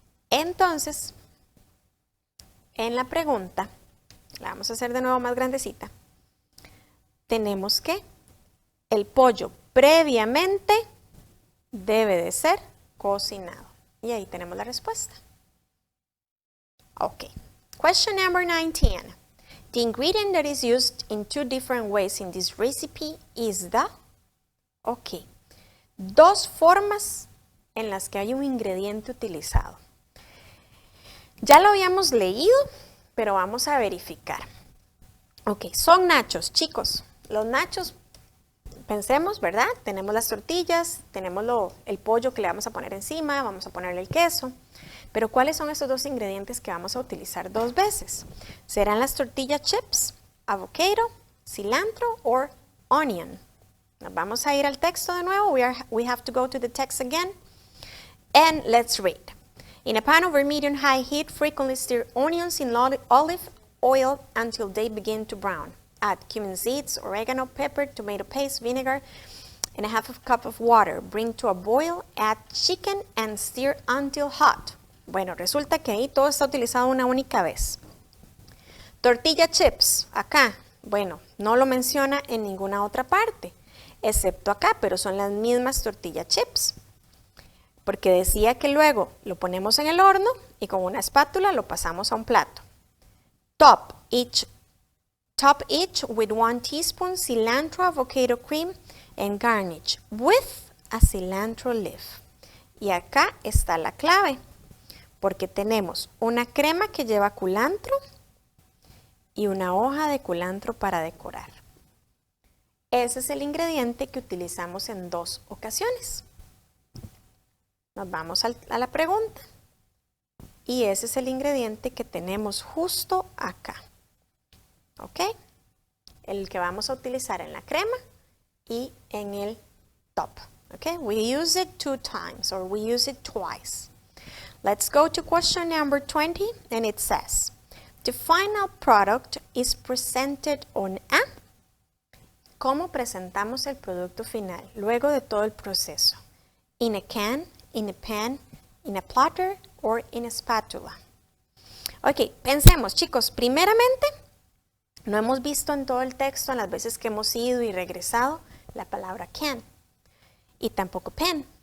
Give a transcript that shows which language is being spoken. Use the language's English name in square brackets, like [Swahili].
[Spanish] Entonces, en la pregunta, la vamos a hacer de nuevo más grandecita, tenemos que el pollo previamente debe de ser cocinado. Y ahí tenemos la respuesta. [English] Ok. Question number 19. The ingredient that is used in 2 different ways in this recipe is the... Ok. [Spanish] 2 formas en las que hay un ingrediente utilizado. Ya lo habíamos leído, pero vamos a verificar. Ok, son nachos, chicos. Los nachos, pensemos, ¿verdad? Tenemos las tortillas, tenemos el pollo que le vamos a poner encima, vamos a ponerle el queso. Pero ¿cuáles son esos 2 ingredientes que vamos a utilizar 2 veces? ¿Serán las tortillas chips, avocado, cilantro o onion? Nos vamos a ir al texto de nuevo. [English] We have to go to the text again. And let's read. In a pan over medium-high heat, frequently stir onions in olive oil until they begin to brown. Add cumin seeds, oregano, pepper, tomato paste, vinegar, and a half a cup of water. Bring to a boil, add chicken and stir until hot. [Spanish] Bueno, resulta que ahí todo está utilizado una única vez. Tortilla chips, acá, bueno, no lo menciona en ninguna otra parte, excepto acá, pero son las mismas tortilla chips. Porque decía que luego lo ponemos en el horno y con una espátula lo pasamos a un plato. [English] Top each with 1 teaspoon cilantro avocado cream and garnish with a cilantro leaf. [Spanish] Y acá está la clave, porque tenemos una crema que lleva culantro y una hoja de culantro para decorar. Ese es el ingrediente que utilizamos en 2 ocasiones. Nos vamos a la pregunta. Y ese es el ingrediente que tenemos justo acá. ¿Ok? El que vamos a utilizar en la crema y en el top. [English] ¿Ok? We use it 2 times or we use it twice. Let's go to question number 20 and it says, the final product is presented on a... [Spanish] ¿Cómo presentamos el producto final luego de todo el proceso? [English] In a can, in a pan, in a platter, or in a spatula. [Spanish] Ok, pensemos, chicos, primeramente, no hemos visto en todo el texto, en las veces que hemos ido y regresado, la palabra can, y tampoco pen.